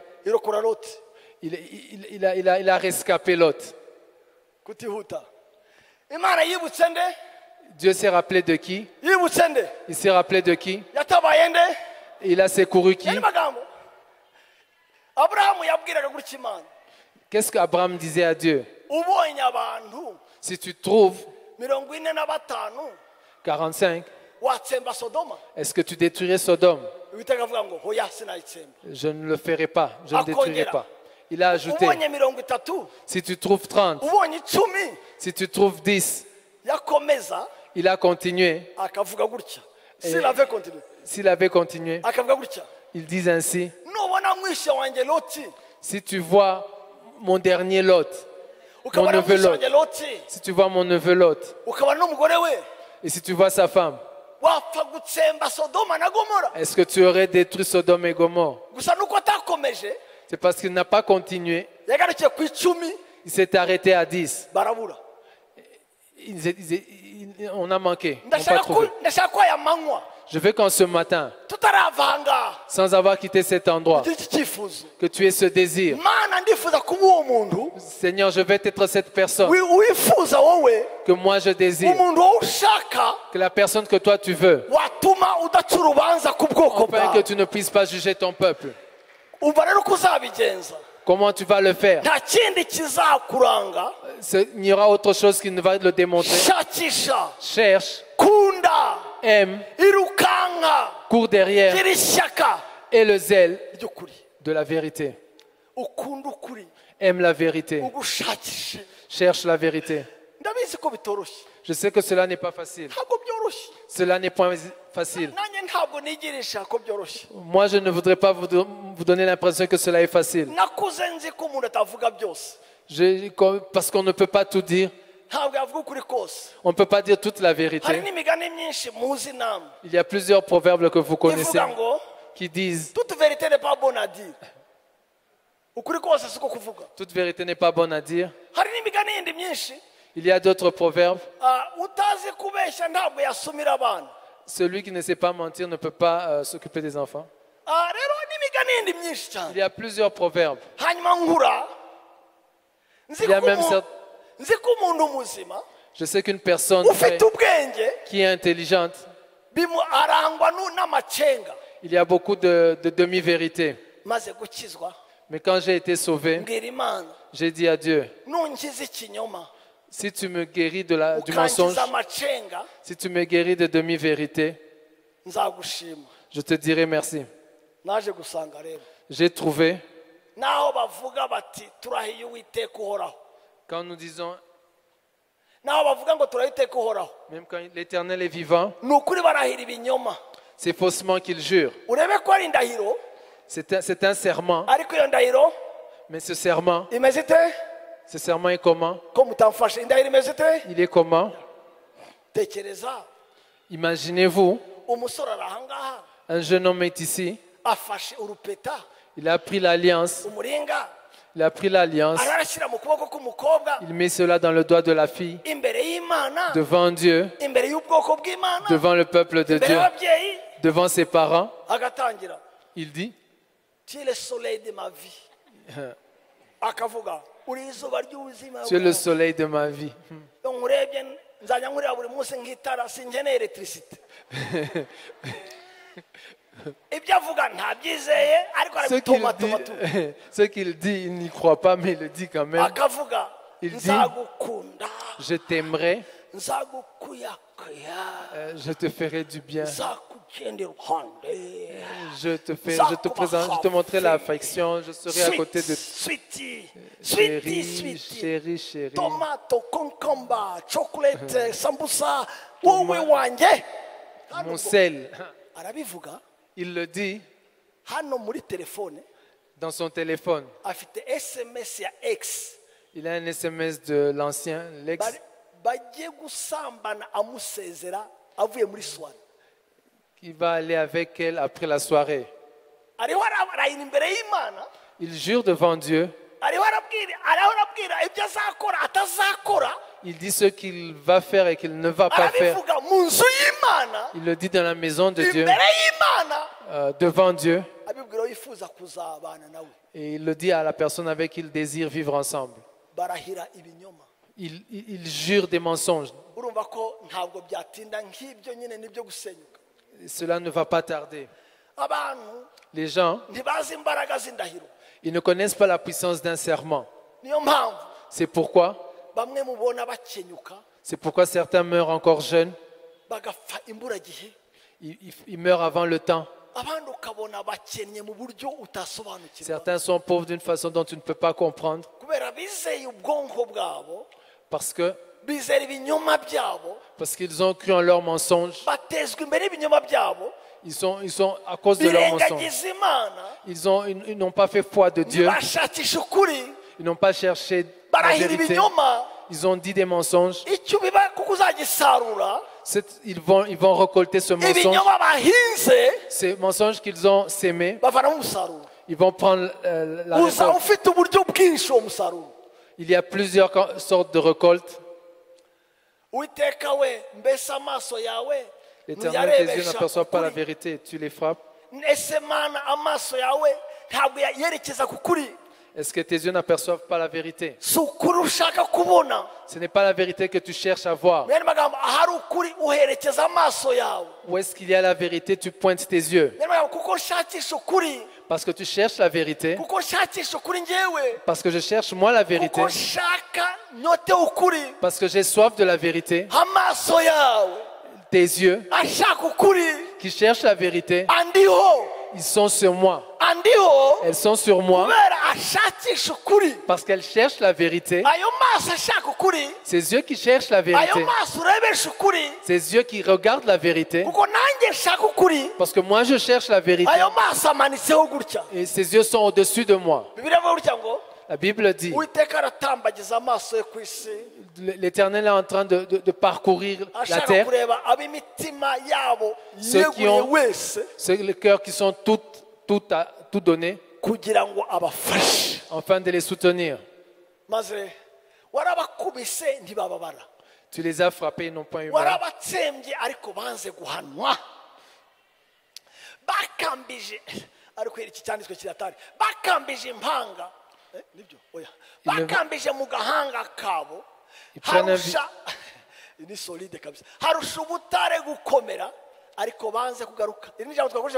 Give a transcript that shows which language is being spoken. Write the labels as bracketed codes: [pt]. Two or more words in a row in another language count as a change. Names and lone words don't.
[rw] Irokora Loti. [fr] Il a rescapé Lot. [rw] Kutihuta. Imana yibutse nde? [fr] Dieu s'est rappelé de qui? [rw] Yibutse nde? [fr] Il s'est rappelé de qui? [rw] Yatabaye nde? [fr] Il a secouru qui? [rw] Yani magambo. Aburahamu yabwiraga gutya Imana, [fr] Qu'est-ce qu'Abraham disait à Dieu? [rw] ubonye abantu [fr] Si tu trouves 45, 45, [rw] watsemba Sodoma? [fr] est-ce que tu détruirais Sodome? [rw] Uwiteka avuga ngo hoya sinayitsemba. [fr] Je ne le ferai pas, je ne détruirai pas. Il a ajouté, [rw] Ubonye 30, [fr] si tu trouves 30, [rw] ubonye 10, [fr] si tu trouves 10, [rw] yakomeza [fr] il a continué. [rw] akavuga gutya. [fr] S'il avait continué, S'il avait continué, [rw] akavuga gutya, [fr] il dit ainsi, [rw] nubona mwishe wanjye Loti, [fr] si tu vois mon dernier Lot, [rw] ukabona [fr] neveu [rw] mwishe Lot. wanjye Loti, [fr] si tu vois mon neveu Lot, [rw] ukabona n'umugore we, [fr] et si tu vois sa femme, [rw] wapfa gutsemba Sodoma na Gomora. [fr] est-ce que tu aurais détruit Sodome et Gomorre? [rw] Gusa nuko atakomeje, [fr] C'est parce qu'il n'a pas continué. [rw] yagarukiye ku 10, [fr] Il s'est arrêté à 10. [rw] barabura. [fr] On a manqué. On n'a pas trouvé. [rw] Ndashaka ko aya manywa [fr] Je veux qu'en ce matin, [rw] tutaravanga [fr] sans avoir quitté cet endroit, [rw] ugira iki cyifuzo. [fr] que tu aies ce désir. [rw] Mana ndifuza kuba uwo muntu [fr] Seigneur, je vais être cette personne [rw] wifuza wowe, [fr] que moi je désire. [rw] umuntu wowe ushaka [fr] Que la personne que toi tu veux. [rw] watuma udaca urubanza ku bwoko [fr] Afin que [rw] bwawe. [fr] tu ne puisses pas juger ton peuple. [rw] Umva rero uko uzabigenza, [fr] Comment tu vas le faire? [rw] nta kindi kizakuranga. [fr] Il y aura autre chose qui ne va le démontrer. [rw] Shakisha, [fr] Cherche, [rw] kunda, [fr] aime, [rw] irukanka, [fr] cours derrière [rw] gira ishyaka [fr] et le zèle [rw] ry'ukuri. [fr] de la vérité. [rw] Ukunda ukuri, [fr] Aime la vérité. [rw] ugushakishe. [fr] Cherche la vérité. [rw] Ndabizi ko bitoroshye, [fr] Je sais que cela n'est pas facile. [rw] ntabwo byoroshye. [fr] Cela n'est pas facile. [rw] Nanjye ntabwo nigirisha ko byoroshye. [fr] Moi, je ne voudrais pas vous donner l'impression que cela est facile. [rw] Nakuze nzi ko umuntu atavuga byose, [fr] Parce qu'on ne peut pas tout dire. [rw] ntabwo yavuga ukuri kose. [fr] On ne peut pas dire toute la [rw] Hari [fr] vérité. [rw] n'imigani myinshi muzi namwe [fr] Il y a plusieurs proverbes que vous connaissez [rw] ivuga ngo [fr] qui disent toute vérité n'est pas bonne à dire. [rw] Ukuri kose siko kuvuga. [fr] toute vérité n'est pas bonne à dire. [rw] Hari n'imigani yindi myinshi, [fr] Il y a d'autres proverbes. [rw] utazi kubeshya ntabwo yasumira abana. [fr] Celui qui ne sait pas mentir ne peut pas s'occuper des enfants. [rw] Rero n'imigani yindi myinshi [fr] Il [rw] cyane. [fr] y a plusieurs proverbes. [rw] Hanyuma nkura nzi [fr] Il y a [rw] ko [fr] même [rw] umuntu- [fr] certes- [rw] nzi ko umuntu muzima [fr] Je sais qu'une personne [rw] ufite ubwenge [fr] qui est intelligente, [rw] arangwa n'amacenga. [fr] il y a beaucoup de demi-vérités. [rw] Maze gukizwa [fr] Mais quand j'ai été sauvé, [rw] mbwira Imana, [fr] j'ai dit à Dieu, [rw] nunkiza ikinyoma [fr] si tu me guéris du mensonge, [rw] ukankiza amacenga, [fr] si tu me guéris de demi-vérités, [rw] nzagushima. [fr] je te dirai merci. [rw] Naje gusanga rero [fr] J'ai trouvé, [rw] naho bavuga bati turahiye Uwiteka uhoraho, [fr] quand nous disons, [rw] naho bavuga ngo turahiye Uwiteka uhoraho, [fr] même quand l'Éternel est vivant, [rw] ni ukuri barahira ibinyoma. [fr] c'est faussement qu'il jure. [rw] Urebe ko ari indahiro, [fr] C'est un serment, [rw] ariko iyo ndahiro [fr] mais ce serment [rw] imeze ite? [fr] est comment? [rw] Ko mutamfashe, indahiro imeze ite? [fr] Il est comment? [rw] tekereza [fr] Imaginez-vous, [rw] umusore ari ahangaha [fr] un jeune homme est ici, [rw] afashe urupeta [fr] il a pris l'alliance, [rw] umuringa [fr] il a pris l'alliance, [rw] ararashyira mu kuboko k'umukobwa [fr] il met cela dans le doigt de la fille, [rw] imbere y'Imana, [fr] devant Dieu, [rw] imbere y'ubwoko bw'Imana, [fr] devant le peuple de [rw] imbere [fr] Dieu, [rw] y'ababyeyi, [fr] devant ses parents, [rw] agatangira [fr] il dit, tu es le soleil de ma vie, [rw] akavuga uri izuba ry'ubuzima [fr] tu es le soleil de ma vie. [rw] iyo nkurebye nzajya nkureba buri munsi nk'itara sinkeneye electricité. Ibyo avuga ntabyizeye ariko arabitomatomatu [fr] Ce qu'il dit, il n'y croit pas, mais il le dit quand même. [rw] akavuga [fr] Il dit, [rw] nzagukunda [fr] je t'aimerai, [rw] nzagukuyakuya [fr] je te ferai du bien, [rw] nzakugenda iruhande [fr] je te présente, je te montrerai l'affection, je serai à côté de sweetie chérie, sweetie chérie, chérie. [rw] tomato konkamba chocolate sambusa wowe wanjye [fr] Mon sel. [rw] arabivuga [fr] Il le dit [rw] hano muri telefone [fr] dans son téléphone. [rw] afite SMS ya X [fr] Il a un SMS de l'ancien, l'ex. [rw] bagiye gusambana amusezera avuye muri soirée [fr] Qui va aller avec elle après la soirée. [rw] ariho arayira imbere y'Imana [fr] Il jure devant Dieu. [rw] ariho arabwira ibyo azakora atazakora [fr] Il dit ce qu'il va faire et qu'il ne va pas faire. [rw] arabivuga mu nzu y'Imana [fr] Il le dit dans la maison de Dieu, [rw] imbere y'Imana [fr] devant Dieu. [rw] abibwira yifuza kuzabana nawe [fr] Et il le dit à la personne avec qui il désire vivre ensemble. [rw] barahira ibinyoma [fr] Il jure des mensonges. [rw] urumva ko ntabwo byatinda nk'ibyo nyine nibyo gusenyuka [fr] Cela ne va pas tarder. [rw] abantu [fr] Les gens, [rw] ntibazi imbaraga z'indahiro [fr] ils ne connaissent pas la puissance d'un serment. [rw] niyo mpamvu [fr] C'est pourquoi [rw] bamwe mubona bakenyuka [fr] certains meurent encore jeunes. [rw] bagapfa imburagihe [fr] Ils meurent avant le temps. [rw] abandi ukabona bakennye mu buryo utasobanukirwa [fr] Certains sont pauvres d'une façon dont tu ne peux pas comprendre. [rw] kubera bizeye ubwonko bwabo [fr] Parce que [rw] bizera ibinyoma byabo [fr] Parce qu'ils ont cru en leurs mensonges. [rw] batezwa imbere y'ibinyoma byabo [fr] Ils sont à cause de leurs mensonges. [rw] birengagiza Imana [fr] Ils n'ont pas fait foi de Dieu. [rw] ntibashakisha ukuri [fr] Ils n'ont pas cherché la [rw] barahira [fr] vérité. [rw] ibinyoma [fr] Ils ont dit des mensonges. [rw] icyo biba kuko uzagisarura [fr] Ils vont récolter ce mensonge. [rw] ibinyoma bahinze [fr] Ces mensonges qu'ils ont sémés, [rw] bavanamo umusaruro [fr] ils vont prendre la [rw] uza [fr] récolte. [rw] ufite uburyo bwinshi uwo musaruro [fr] Il y a plusieurs sortes de récoltes. [rw] uwiteka we mbese amaso yawe [fr] L'Éternel, tes yeux n'aperçoivent pas la vérité. Tu les frappes. [rw] ese mana amaso yawe ntabwo yerekeza ku kuri [fr] Est-ce que tes yeux n'aperçoivent pas la vérité? [rw] si ukuri ushaka kubona [fr] Ce n'est pas la vérité que tu cherches à voir. [rw] mu yandi magambo ahari ukuri uherekeza amaso yawe [fr] Où est-ce qu'il y a la vérité, tu pointes tes yeux. [rw] mu yandi magambo kuko nshakisha ukuri [fr] Parce que tu cherches la vérité. [rw] kuko nshakisha ukuri njyewe [fr] Parce que je cherche moi la vérité. [rw] kuko nshaka nyote ukuri [fr] Parce que j'ai soif de la vérité. [rw] amaso yawe [fr] Tes yeux [rw] ashaka ukuri [fr] qui cherchent la vérité, [rw] andiho [fr] ils sont sur moi. [rw] andiho [fr] Elles sont sur moi [rw] kubera ashakisha ukuri [fr] parce qu'elles cherchent la vérité. [rw] ayo maso ashaka ukuri [fr] Ces yeux qui cherchent la [rw] ayo [fr] vérité. [rw] maso urebesha ukuri [fr] Ces yeux qui regardent la vérité. [rw] kuko nanjye nshaka ukuri [fr] Parce que moi je cherche la vérité. [rw] ayo maso amanitseho gutya [fr] Et ces yeux sont au-dessus de moi. [rw] bibiliya ivuga gutya ngo [fr] La Bible dit, [rw] uwiteka aratambagiza amaso ye ku isi [fr] l'Éternel est en train de parcourir la [rw] ashaka [fr] terre. [rw] kureba ab'imitima yabo [fr] Ceux qui [rw] yeguye [fr] ont- [rw] wese [fr] C'est les cœurs qui sont tout donnés [rw] kugira ngo abafashe [fr] afin de les soutenir. [rw] maze warabakubise ntibababara [fr] Tu les as frappés, ils n'ont pas eu mal. [rw] warabatsembye ariko banze guhanwa bakambije ariko iki cyanditswe kiratari bakambije impanga nibyo oya bakambije mu gahanga kabo harusha ni solide kabisa harusha ubutare gukomera ariko banze kugaruka iri jambo twakoresha